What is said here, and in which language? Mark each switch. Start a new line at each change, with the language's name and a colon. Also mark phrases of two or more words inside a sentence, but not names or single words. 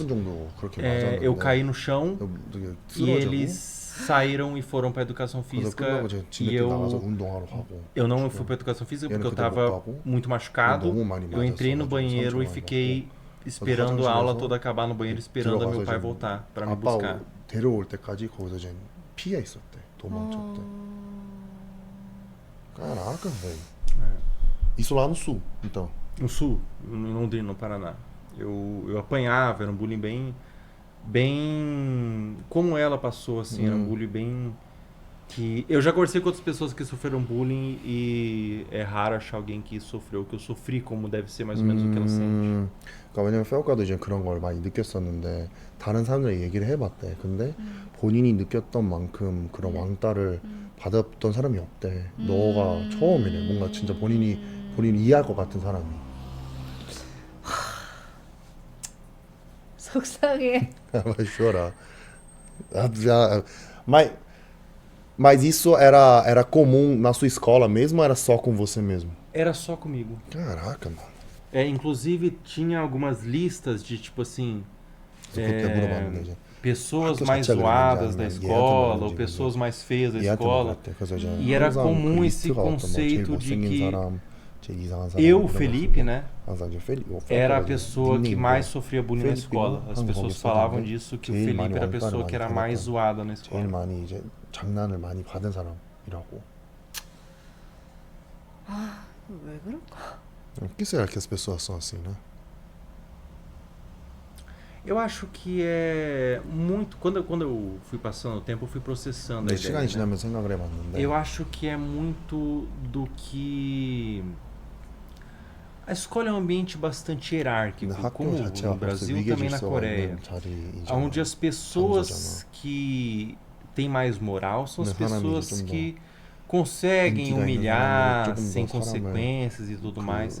Portuguese: Eu caí no chão e eles saíram e foram para educação física e eu não fui para educação física porque eu estava muito machucado. Eu entrei no banheiro e fiquei esperando a aula toda acabar no banheiro, esperando meu pai voltar para me buscar.
Korean: 데려올 때까지 거기서 이제 피해 있었대. 도망쳤대.
Portuguese: Caraca, velho. Isso lá no sul, então. No sul, em Londrina, no Paraná. Eu apanhava, era um bullying bem como ela passou, assim, era um bullying bem que eu já conversei com outras pessoas que sofreram bullying e é raro achar alguém que sofreu o que eu sofri, como deve ser mais ou menos o que ela sente.
Korean: 그러니까 왜냐면 페어가도 이제 그런 걸 많이 느꼈었는데 다른 사람들이 얘기를 해봤대. 근데 본인이 느꼈던 만큼 그런 왕따를 받았던 사람이 없대. 너가 처음이래. 뭔가 진짜 본인이 이해할 것 같은 사람이. 속상해.
Portuguese: Vai chorar. Mas isso era comum na sua escola mesmo ou era só com você mesmo? Era só comigo. Caraca, mano. Inclusive tinha algumas listas de tipo assim, pessoas mais zoadas da escola ou pessoas mais feias da escola. E era comum esse conceito de que eu, Felipe, né, era a pessoa que mais sofria bullying na escola. As pessoas falavam disso, que o Felipe era a pessoa que era mais zoada na escola.
Korean: 제일 많이 이제 장난을 많이 받은 사람이라고. 왜 그럴까?
Portuguese: Por que será que as pessoas são assim, né? Eu acho que é muito... Quando eu fui passando o tempo, eu fui processando a ideia,
Korean: 시간이 지나면
Portuguese: né?
Korean: 생각을 해봤는데
Portuguese: Eu acho que é muito do que... A escola é um ambiente bastante hierárquico, como no Brasil e também na Coreia, onde as pessoas que têm mais moral são as pessoas que conseguem humilhar sem consequências e tudo mais.